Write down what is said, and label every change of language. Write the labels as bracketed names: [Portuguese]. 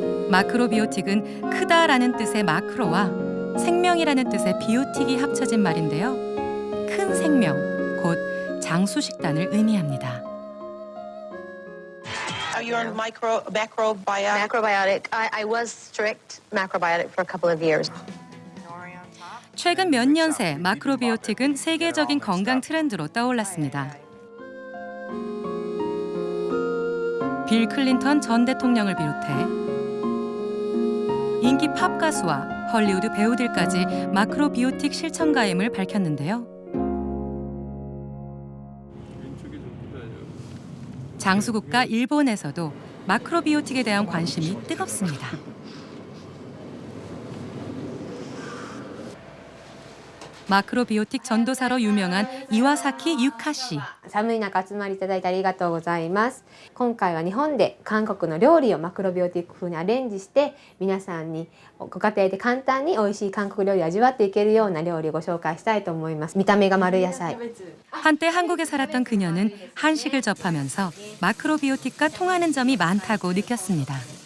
[Korean] 마크로비오틱은 크다라는 뜻의 마크로와 생명이라는 뜻의 비오틱이 합쳐진 말인데요. 큰 생명, 곧 장수식단을 의미합니다. [English] You're on macrobiotic? Macrobiotic. I was strict macrobiotic for a couple of years. [Korean] 최근 몇 년 새 마크로비오틱은 세계적인 건강 트렌드로 떠올랐습니다. 빌 클린턴 전 대통령을 비롯해 인기 팝 가수와 헐리우드 배우들까지 마크로비오틱 실천가임을 밝혔는데요. 장수국가 일본에서도 마크로비오틱에 대한 관심이 뜨겁습니다. 마크로비오틱 전도사로 유명한 이와사키 유카 씨. [Japanese] 寒い中集まりいただいてありがとうございます。今回は日本で韓国の料理をマクロビオティック風にアレンジして皆さんにご家庭で簡単に美味しい韓国料理を味わっていけるような料理をご紹介したいと思います。見た目が丸野菜。 [Korean] 한때 한국에 살았던 그녀는 한식을 접하면서 마크로비오틱과 통하는 점이 많다고 느꼈습니다.